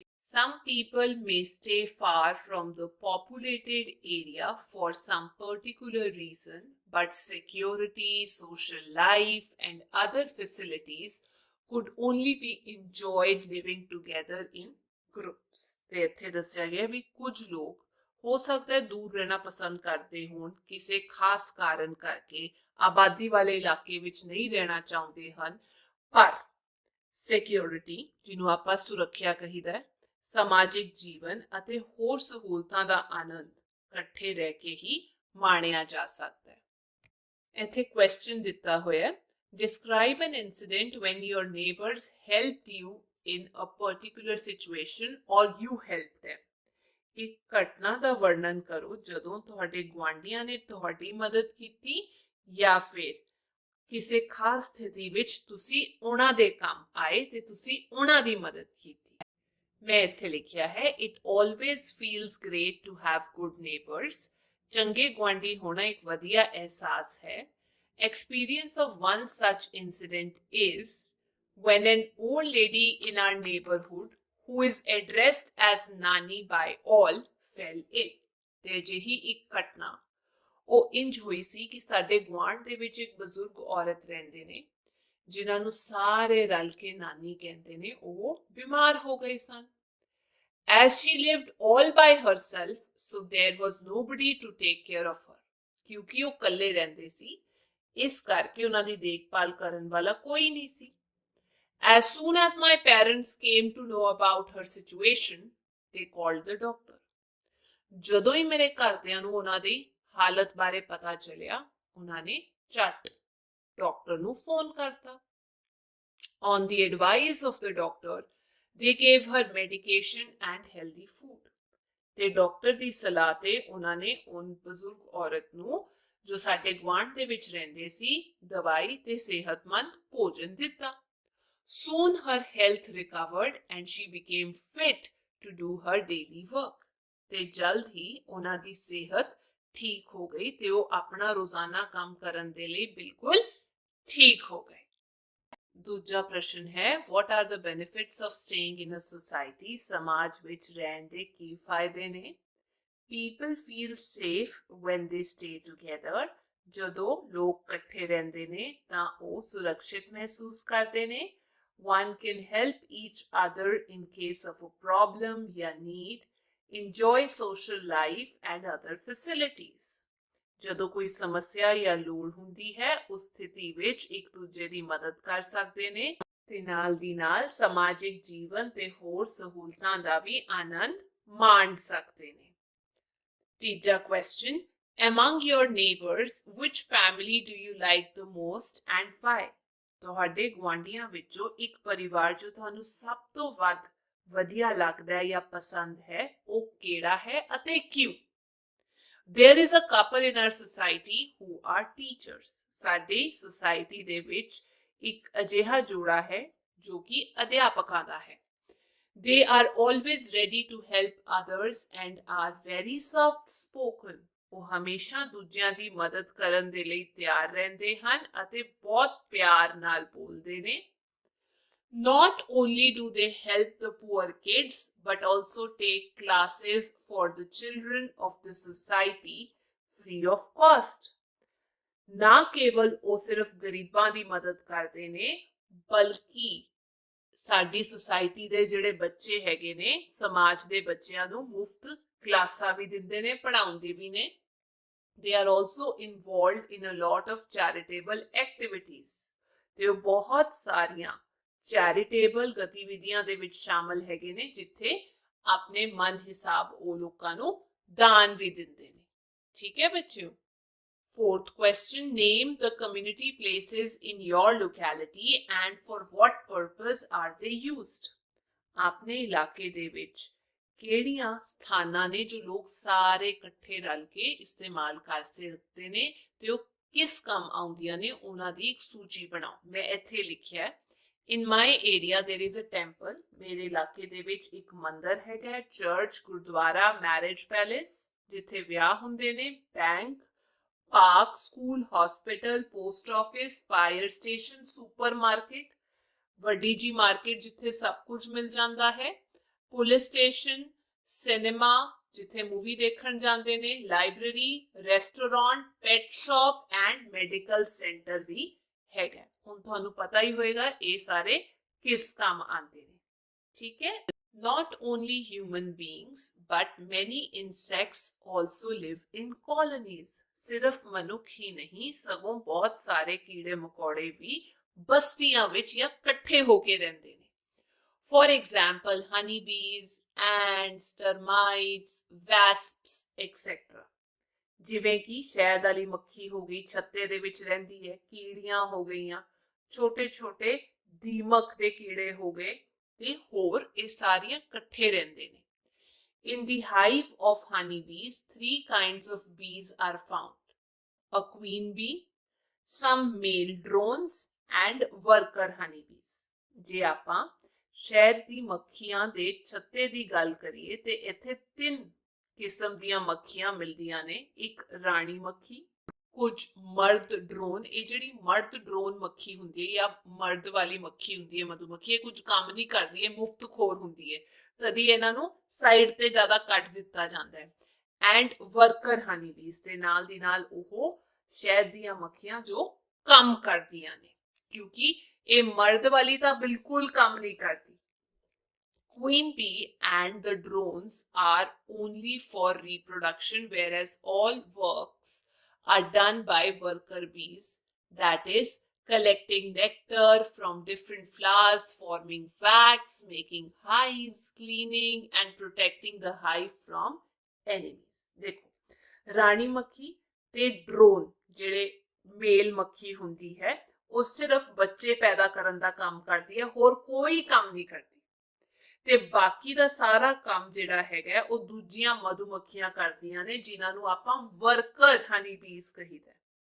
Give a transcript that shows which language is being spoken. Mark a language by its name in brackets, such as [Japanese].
[English] Some people may stay far from the populated area for some particular reason, but security, social life, and other facilities could only be enjoyed living together in groups. [Punjabi] ਤੇ ਇੱਥੇ ਦੱਸਿਆ ਗਿਆ ਵੀ ਕੁਝ ਲੋਕ ਹੋ ਸਕਦਾ ਹੈ ਦੂਰ ਰਹਿਣਾ ਪਸੰਦ ਕਰਦੇ ਹੋਣ ਕਿਸੇ ਖਾਸ ਕਾਰਨ ਕਰਕੇ, ਆਬਾਦੀ ਵਾਲੇ ਇਲਾਕੇ ਵਿੱਚ ਨਹੀਂ ਰਹਿਣਾ ਚਾਹੁੰਦੇ ਹਨ, ਪਰ ਸਿਕਿਉਰਿਟੀ ਜਿਹਨੂੰ ਆਪਾਂ ਸੁਰੱਖਿਆ ਕਹੀਦਾ ਹੈ ਸਮਾਜਿਕ ਜੀਵਨ ਅਤੇ ਹੋਰ ਸਹੂਲਤਾਂ ਦਾ ਆਨੰਦ ਇਕੱਠੇ ਰਹਿ ਕੇ ਹੀ ਮਾਣਿਆ ਜਾ ਸਕਦਾ ਹੈ। ਇੱਥੇ ਕੁਐਸਚਨ ਦਿੱਤਾ ਹੋਇਆ ਹੈ, [English] describe an incident when your neighbors helped you in a particular situation or you helped them। [Punjabi] ਇੱਕ ਘਟਨਾ ਦਾ ਵਰਣਨ ਕਰੋ ਜਦੋਂ ਤੁਹਾਡੇ ਗੁਆਂਢੀਆਂ ਨੇ ਤੁਹਾਡੀ ਮਦਦ ਕੀਤੀ ਜਾਂ ਫਿਰ ਕਿਸੇ ਖਾਸ ਸਥਿਤੀ ਵਿੱਚ ਤੁਸੀਂ ਉਹਨਾਂ ਦੇ ਕੰਮ ਆਏ ਤੇ ਤੁਸੀਂ ਉਹਨਾਂ ਦੀ ਮਦਦ ਕੀਤੀ। ਮੈਂ ਇੱਥੇ ਲਿਖਿਆ ਹੈ, [English] it always feels great to have good neighbors। [Punjabi] ਚੰਗੇ ਗੁਆਂਢੀ ਹੋਣਾ ਇੱਕ ਵਧੀਆ ਅਹਿਸਾਸ ਹੈ। [English] Experience of one such incident is when an old lady in our neighborhood who is addressed as Nani by all fell ill। [Punjabi] ਤੇ ਅਜਿਹੀ ਇੱਕ ਘਟਨਾ ਉਹ ਇੰਜ ਹੋਈ ਸੀ ਕਿ ਸਾਡੇ ਗੁਆਂਢ ਦੇ ਵਿੱਚ ਇੱਕ ਬਜ਼ੁਰਗ ਔਰਤ ਰਹਿੰਦੇ ਨੇ ਜਿਨ੍ਹਾਂ ਨੂੰ ਸਾਰੇ ਰਲ ਕੇ ਨਾਨੀ ਕਹਿੰਦੇ ਨੇ, ਉਹ ਬਿਮਾਰ ਹੋ ਗਏ ਸਨ। [English] As she lived all by herself, so there was nobody to take care of her। [Punjabi] ਕਿਉਂਕਿ ਉਹ ਇਕੱਲੇ ਰਹਿੰਦੇ ਸੀ, ਇਸ ਕਰਕੇ ਉਹਨਾਂ ਦੀ ਦੇਖਭਾਲ ਕਰਨ ਵਾਲਾ ਕੋਈ ਨਹੀਂ ਸੀ। [English] As soon as my parents came to know about her situation, they called the doctor। [Punjabi] ਜਦੋਂ ਹੀ ਮੇਰੇ ਘਰਦਿਆਂ ਨੂੰ ਉਹਨਾਂ ਦੀ ਹਾਲਤ ਬਾਰੇ ਪਤਾ ਚੱਲਿਆ, ਉਹਨਾਂ ਨੇ ਝੱਟ ਡਾਕਟਰ ਨੂੰ ਫੋਨ ਕਰਤਾ। [English] On the advice of the doctor, they gave her medication and healthy food। [Punjabi] ਤੇ ਡਾਕਟਰ ਦੀ ਸਲਾਹ ਤੇ ਉਹਨਾਂ ਨੇ ਉਹ ਬਜ਼ੁਰਗ ਔਰਤ ਨੂੰ ਜੋ ਸਾਡੇ ਗੁਆਂਢ ਦੇ ਵਿੱਚ ਰਹਿੰਦੇ ਸੀ ਦਵਾਈ ਤੇ ਸਿਹਤਮੰਦ ਭੋਜਨ ਦਿੱਤਾ। [English] Soon her health recovered and she became fit to do her daily work। [Punjabi] ਤੇ ਜਲਦ ਹੀ ਉਹਨਾਂ ਦੀ ਸਿਹਤ ਠੀਕ ਹੋ ਗਈ ਤੇ ਉਹ ਆਪਣਾ ਰੋਜ਼ਾਨਾ ਕੰਮ ਕਰਨ ਦੇ ਲਈ ਬਿਲਕੁਲ ਠੀਕ ਹੋ ਗਏ। ਦੂਜਾ ਪ੍ਰਸ਼ਨ ਹੈ, [English] what are the benefits of staying in a society? [Punjabi] ਸਮਾਜ ਵਿੱਚ ਰਹਿਣ ਦੇ ਕੀ ਫਾਇਦੇ ਨੇ? [English] People feel safe when they stay together। [Punjabi] ਜਦੋਂ ਲੋਕ ਇਕੱਠੇ ਰਹਿੰਦੇ ਨੇ ਤਾਂ ਉਹ ਸੁਰੱਖਿਅਤ ਮਹਿਸੂਸ ਕਰਦੇ ਨੇ। [English] One can help each other in case of a problem [Punjabi] ਜਾਂ [English] need, enjoy social life and other facilities। [Punjabi] ਜਦੋਂ ਕੋਈ ਸਮੱਸਿਆ ਜਾਂ ਲੋੜ ਹੁੰਦੀ ਹੈ ਉਸ ਸਥਿਤੀ ਵਿੱਚ ਇੱਕ ਦੂਜੇ ਦੀ ਮਦਦ ਕਰ ਸਕਦੇ ਨੇ ਤੇ ਨਾਲ ਦੀ ਨਾਲ ਸਮਾਜਿਕ ਜੀਵਨ ਤੇ ਹੋਰ ਸਹੂਲਤਾਂ ਦਾ ਵੀ ਆਨੰਦ ਮਾਣ ਸਕਦੇ ਨੇ। ਤੀਜਾ question, [English] among your neighbors, which family do you like the most and why? [Punjabi] ਤੁਹਾਡੇ ਗੁਆਂਢੀਆਂ ਵਿੱਚੋਂ ਇੱਕ ਪਰਿਵਾਰ ਜੋ ਤੁਹਾਨੂੰ ਸਭ ਤੋਂ ਵੱਧ ਵਧੀਆ ਲੱਗਦਾ ਹੈ ਜਾਂ ਪਸੰਦ ਹੈ ਉਹ ਕਿਹੜਾ ਹੈ ਅਤੇ ਕਿਉਂ? [English] There is a couple in our society who are teachers। [Punjabi] ਸਾਡੀ ਸੁਸਾਇਟੀ ਦੇ ਵਿੱਚ ਇੱਕ ਅਜਿਹਾ ਜੋੜਾ ਹੈ ਜੋ ਕਿ ਅਧਿਆਪਕਾਂ ਦਾ ਹੈ। [English] They are always ready to help others and are very soft spoken। [Punjabi] ਉਹ ਹਮੇਸ਼ਾ ਦੂਜਿਆਂ ਦੀ ਮਦਦ ਕਰਨ ਦੇ ਲਈ ਤਿਆਰ ਰਹਿੰਦੇ ਹਨ ਅਤੇ ਬਹੁਤ ਪਿਆਰ ਨਾਲ ਬੋਲਦੇ ਨੇ। [English] Not only do they help the poor kids, but also take classes for the children of the society free of cost। [Punjabi] ਨਾ ਕੇਵਲ ਉਹ ਸਿਰਫ ਗਰੀਬਾਂ ਦੀ ਮਦਦ ਕਰਦੇ ਨੇ ਬਲਕਿ ਸਾਡੀ ਸੁਸਾਇਟੀ ਦੇ ਜਿਹੜੇ ਬੱਚੇ ਹੈਗੇ ਨੇ ਸਮਾਜ ਦੇ ਬੱਚਿਆਂ ਨੂੰ ਮੁਫਤ ਕਲਾਸਾਂ ਵੀ ਦਿੰਦੇ ਨੇ, ਪੜ੍ਹਾਉਂਦੇ ਵੀ ਨੇ। [English] They are also involved in a lot of charitable activities। [Punjabi] ਤੇ ਉਹ ਬਹੁਤ ਸਾਰੀਆਂ ਚੈਰੀਟੇਬਲ ਗਤੀਵਿਧੀਆਂ ਦੇ ਵਿੱਚ ਸ਼ਾਮਲ ਹੈਗੇ ਨੇ ਜਿੱਥੇ ਆਪਣੇ ਮਨ ਹਿਸਾਬ ਉਹ ਲੋਕਾਂ ਨੂੰ ਦਾਨ ਵੀ ਦਿੰਦੇ ਨੇ। ਠੀਕ ਹੈ ਬੱਚਿਓ। [English] Fourth question, name the community places in your locality and for what purpose are they used। [Punjabi] ਆਪਣੇ ਇਲਾਕੇ ਦੇ ਵਿੱਚ ਕਿਹੜੀਆਂ ਸਥਾਨਾਂ ਨੇ ਜੋ ਲੋਕ ਸਾਰੇ ਇਕੱਠੇ ਰਲ ਕੇ ਇਸਤੇਮਾਲ ਕਰ ਸਕਦੇ ਨੇ ਤੇ ਉਹ ਕਿਸ ਕੰਮ ਆਉਂਦੀਆਂ ਨੇ ਉਹਨਾਂ ਦੀ ਇੱਕ ਸੂਚੀ ਬਣਾਓ। ਮੈਂ ਇੱਥੇ ਲਿਖਿਆ [English] In my area there is a temple। [Punjabi] ਮੇਰੇ ਇਲਾਕੇ ਦੇ ਵਿੱਚ ਇੱਕ ਮੰਦਿਰ ਹੈਗਾ, ਚਰਚ, ਗੁਰਦੁਆਰਾ, ਮੈਰਿਜ ਪੈਲੇਸ ਜਿੱਥੇ ਵਿਆਹ ਹੁੰਦੇ ਨੇ, bank, park, school, hospital, post office, fire station, supermarket, ਵੱਡੀ ਜੀ ਮਾਰਕੀਟ ਜਿੱਥੇ ਸਭ ਕੁਝ ਮਿਲ ਜਾਂਦਾ ਹੈ, ਪੁਲਿਸ ਸਟੇਸ਼ਨ, ਸਿਨੇਮਾ ਜਿੱਥੇ ਮੂਵੀ ਦੇਖਣ ਜਾਂਦੇ ਨੇ, library, restaurant, pet shop and medical centre ਵੀ ਹੈਗਾ। ਹੁਣ ਤੁਹਾਨੂੰ ਪਤਾ ਹੀ ਹੋਏਗਾ ਇਹ ਸਾਰੇ ਕਿਸ ਕੰਮ ਆਉਂਦੇ ਨੇ। ਠੀਕ ਹੈ। [English] Not only human beings but many insects also live in colonies। [Punjabi] ਸਿਰਫ ਮਨੁੱਖ ਹੀ ਨਹੀਂ ਸਗੋਂ ਬਹੁਤ ਸਾਰੇ ਕੀੜੇ ਮਕੌੜੇ ਵੀ ਬਸਤੀਆਂ ਵਿੱਚ ਜਾਂ ਇਕੱਠੇ ਹੋ ਕੇ ਰਹਿੰਦੇ ਨੇ। [English] For example, honeybees, ants, termites, wasps, etc. [Punjabi] ਜਿਵੇਂ ਕਿ ਸ਼ਹਿਦ ਵਾਲੀ ਮੱਖੀ ਹੋ ਗਈ, ਛੱਤੇ ਦੇ ਵਿੱਚ ਰਹਿੰਦੀ ਹੈ, ਕੀੜੀਆਂ ਹੋ ਗਈਆਂ, ਛੋਟੇ ਛੋਟੇ ਦੀਮਕ ਦੇ ਕੀੜੇ ਹੋ ਗਏ ਤੇ ਹੋਰ ਇਹ ਸਾਰੀਆਂ ਇਕੱਠੇ ਰਹਿੰਦੇ ਨੇ। [English] In the hive of honeybees, 3 kinds of bees are found. A queen bee, some male drones and worker honeybees. [Punjabi] ਜੇ ਆਪਾਂ ਸ਼ਹਿਦ ਦੀ ਮੱਖੀਆਂ ਦੇ ਛੱਤੇ ਦੀ ਗੱਲ ਕਰੀਏ ਤੇ ਇੱਥੇ 3 ਕਿਸਮ ਦੀਆਂ ਮੱਖੀਆਂ ਮਿਲਦੀਆਂ ਨੇ। ਇੱਕ ਰਾਣੀ ਮੱਖੀ, ਕੁਝ ਮਰਦ ਡਰੋਨ। ਇਹ ਜਿਹੜੀ ਮਰਦ ਡਰੋਨ ਮੱਖੀ ਹੁੰਦੀ ਹੈ ਜਾਂ ਮਰਦ ਵਾਲੀ ਮੱਖੀ ਹੁੰਦੀ ਹੈ ਮਧੂਮੱਖੀ, ਇਹ ਕੁਝ ਕੰਮ ਨਹੀਂ ਕਰਦੀ, ਇਹ ਮੁਫਤਖੋਰ ਹੁੰਦੀ ਹੈ, ਤਦੀ ਇਹਨਾਂ ਨੂੰ ਸਾਈਡ ਤੇ ਜ਼ਿਆਦਾ ਕੱਟ ਦਿੱਤਾ ਜਾਂਦਾ ਹੈ। [English] and worker honeybees [Punjabi] ਦੇ ਨਾਲ ਦੀ ਨਾਲ ਉਹ ਸ਼ਹਿਦ ਦੀਆਂ ਮੱਖੀਆਂ ਜੋ ਕੰਮ ਕਰਦੀਆਂ ਨੇ, ਕਿਉਂਕਿ ਇਹ ਮਰਦ ਵਾਲੀ ਤਾਂ ਬਿਲਕੁਲ ਕੰਮ ਨਹੀਂ ਕਰਦੀ। [English] Queen bee and the drones are only for reproduction, whereas all works are done by worker bees, that is collecting nectar from different flowers, forming wax, making hives, cleaning and protecting the hive from enemies. [Punjabi] देखो रानी मक्खी ते drone ਜਿਹੜੇ ਮੇਲ ਮੱਖੀ ਹੁੰਦੀ ਹੈ ਉਹ ਸਿਰਫ ਬੱਚੇ ਪੈਦਾ ਕਰਨ ਦਾ ਕੰਮ ਕਰਦੀ ਹੈ, ਹੋਰ ਕੋਈ ਕੰਮ ਨਹੀਂ ਕਰਦੀ ਤੇ ਬਾਕੀ ਦਾ ਸਾਰਾ ਕੰਮ ਜਿਹੜਾ ਹੈਗਾ ਉਹ ਦੂਜੀਆਂ ਮਧੂਮੱਖੀਆਂ ਕਰਦੀਆਂ ਨੇ, ਜਿਨ੍ਹਾਂ ਨੂੰ ਆਪਾਂ ਵਰਕਰ ਹਨੀ ਬੀਜ਼ ਕਹੀਦਾ।